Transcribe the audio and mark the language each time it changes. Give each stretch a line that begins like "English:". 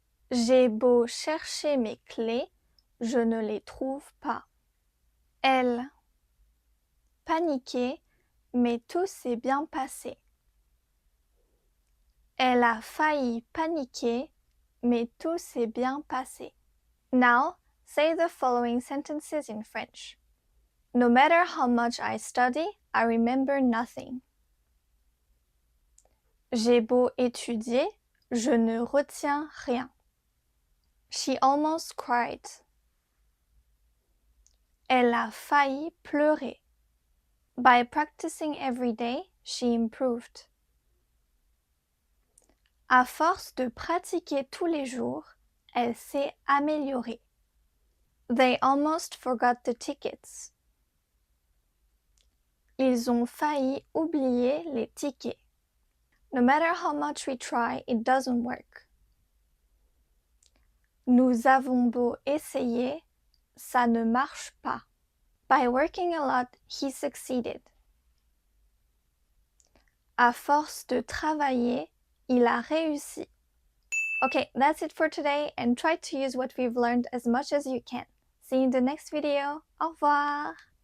French: J'ai beau chercher mes clés, je ne les trouve pas. Elle paniquait, mais tout s'est bien passé. Elle a failli paniquer, mais tout s'est bien passé.
English: Now, say the following sentences in French. No matter how much I study, I remember nothing.
French: J'ai beau étudier, je ne retiens rien.
English: She almost cried.
French: Elle a failli pleurer.
English: By practicing every day, she improved.
French: À force de pratiquer tous les jours, elle s'est améliorée.
English: They almost forgot the tickets.
French: Ils ont failli oublier les tickets.
English: No matter how much we try, it doesn't work.
French: Nous avons beau essayer, ça ne marche pas.
English: By working a lot, he succeeded.
French: À force de travailler, il a réussi.
English: Okay, that's it for today, and try to use what we've learned as much as you can. See you in the next video.
French: Au revoir!